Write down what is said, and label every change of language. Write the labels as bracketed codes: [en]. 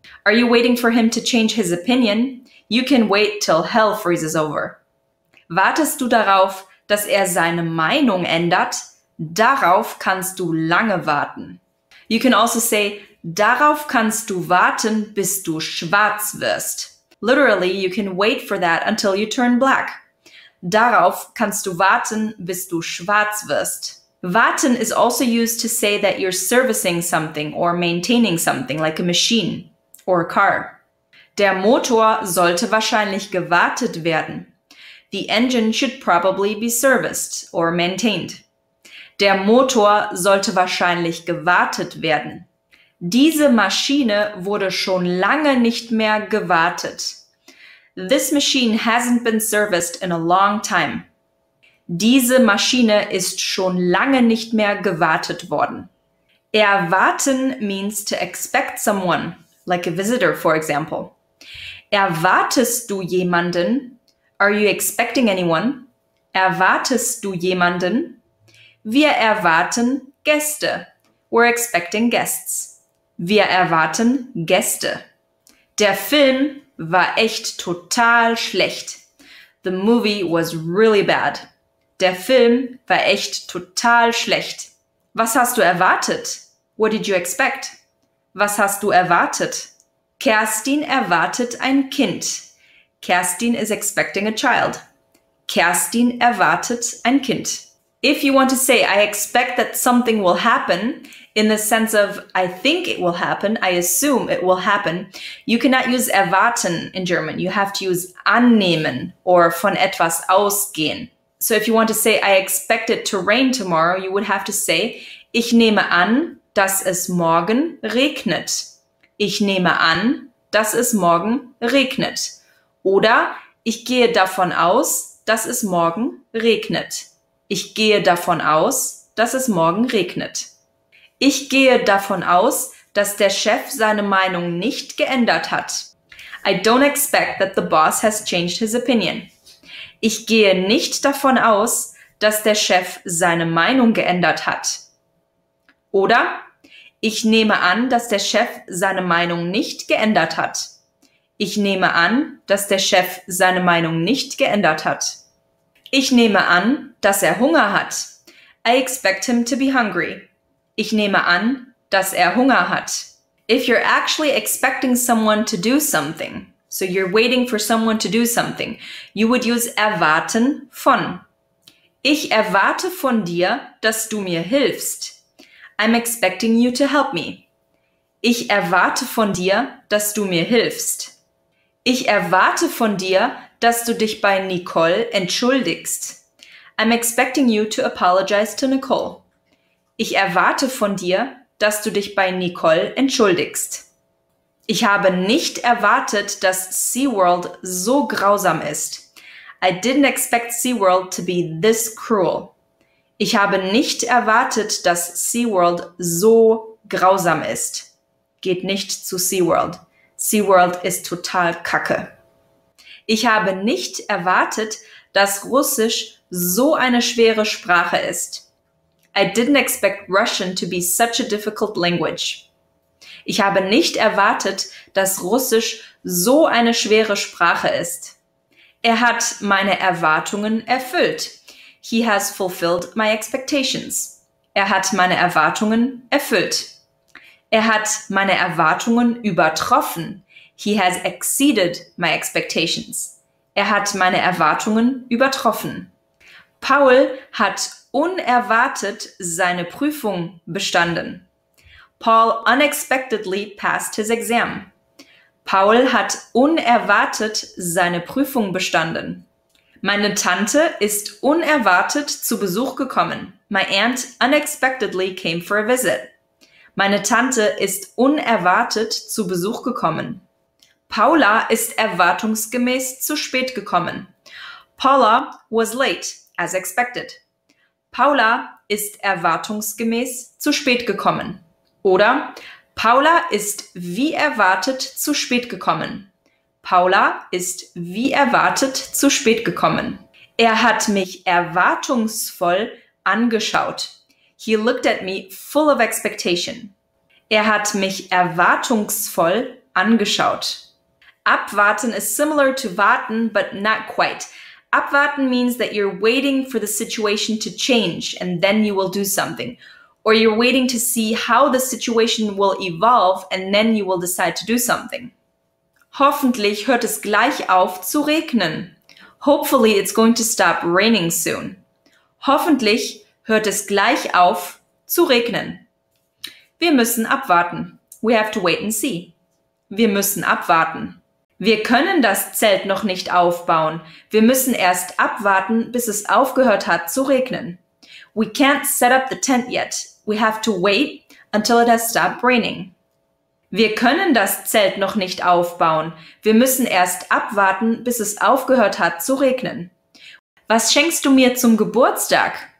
[en] Are you waiting for him to change his opinion? You can wait till hell freezes over. [de] Wartest du darauf, dass er seine Meinung ändert? Darauf kannst du lange warten. [en] You can also say, [de] darauf kannst du warten, bis du schwarz wirst. [en] Literally, you can wait for that until you turn black. [de] Darauf kannst du warten, bis du schwarz wirst. [en] Warten is also used to say that you're servicing something or maintaining something, like a machine or a car. [de] Der Motor sollte wahrscheinlich gewartet werden. [en] The engine should probably be serviced or maintained. [de] Der Motor sollte wahrscheinlich gewartet werden. Diese Maschine wurde schon lange nicht mehr gewartet. [en] This machine hasn't been serviced in a long time. [de] Diese Maschine ist schon lange nicht mehr gewartet worden. [en] Erwarten means to expect someone, like a visitor, for example. [de] Erwartest du jemanden? [en] Are you expecting anyone? [de] Erwartest du jemanden? Wir erwarten Gäste. [en] We're expecting guests. [de] Wir erwarten Gäste. Der Film war echt total schlecht. [en] The movie was really bad. [de] der Film war echt total schlecht. Was hast du erwartet? [en] What did you expect? [de] Was hast du erwartet? Kerstin erwartet ein Kind. [en] Kerstin is expecting a child. [de] Kerstin erwartet ein Kind. [en] If you want to say, I expect that something will happen, in the sense of, I think it will happen, I assume it will happen, you cannot use erwarten in German. You have to use annehmen or von etwas ausgehen. So if you want to say, I expect it to rain tomorrow, you would have to say, [de] ich nehme an, dass es morgen regnet. Ich nehme an, dass es morgen regnet. Oder ich gehe davon aus, dass es morgen regnet. Ich gehe davon aus, dass es morgen regnet. Ich gehe davon aus, dass der Chef seine Meinung nicht geändert hat. [en] I don't expect that the boss has changed his opinion. [de] Ich gehe nicht davon aus, dass der Chef seine Meinung geändert hat. Oder ich nehme an, dass der Chef seine Meinung nicht geändert hat. Ich nehme an, dass der Chef seine Meinung nicht geändert hat. Ich nehme an, dass er Hunger hat. [en] I expect him to be hungry. [de] Ich nehme an, dass er Hunger hat. [en] If you're actually expecting someone to do something, so you're waiting for someone to do something, you would use erwarten von. [de] Ich erwarte von dir, dass du mir hilfst. [en] I'm expecting you to help me. [de] Ich erwarte von dir, dass du mir hilfst. Ich erwarte von dir, dass du dich bei Nicole entschuldigst. [en] I'm expecting you to apologize to Nicole. [de] Ich erwarte von dir, dass du dich bei Nicole entschuldigst. Ich habe nicht erwartet, dass SeaWorld so grausam ist. [en] I didn't expect SeaWorld to be this cruel. [de] Ich habe nicht erwartet, dass SeaWorld so grausam ist. Geht nicht zu SeaWorld. SeaWorld ist total kacke. Ich habe nicht erwartet, dass Russisch so eine schwere Sprache ist. [en] I didn't expect Russian to be such a difficult language. [de] Ich habe nicht erwartet, dass Russisch so eine schwere Sprache ist. Er hat meine Erwartungen erfüllt. [en] He has fulfilled my expectations. [de] Er hat meine Erwartungen erfüllt. Er hat meine Erwartungen übertroffen. [en] He has exceeded my expectations. [de] Er hat meine Erwartungen übertroffen. Paul hat unerwartet seine Prüfung bestanden. [en] Paul unexpectedly passed his exam. [de] Paul hat unerwartet seine Prüfung bestanden. Meine Tante ist unerwartet zu Besuch gekommen. [en] My aunt unexpectedly came for a visit. [de] Meine Tante ist unerwartet zu Besuch gekommen. Paula ist erwartungsgemäß zu spät gekommen. [en] Paula was late, as expected. [de] Paula ist erwartungsgemäß zu spät gekommen. Oder Paula ist wie erwartet zu spät gekommen. Paula ist wie erwartet zu spät gekommen. Er hat mich erwartungsvoll angeschaut. [en] He looked at me full of expectation. [de] Er hat mich erwartungsvoll angeschaut. [en] Abwarten is similar to warten, but not quite. Abwarten means that you're waiting for the situation to change and then you will do something. Or you're waiting to see how the situation will evolve and then you will decide to do something. [de] Hoffentlich hört es gleich auf zu regnen. [en] Hopefully it's going to stop raining soon. [de] Hoffentlich hört es gleich auf zu regnen. Wir müssen abwarten. [en] We have to wait and see. [de] Wir müssen abwarten. Wir können das Zelt noch nicht aufbauen. Wir müssen erst abwarten, bis es aufgehört hat zu regnen. [en] We can't set up the tent yet. We have to wait until it has stopped raining. [de] Wir können das Zelt noch nicht aufbauen. Wir müssen erst abwarten, bis es aufgehört hat zu regnen. Was schenkst du mir zum Geburtstag?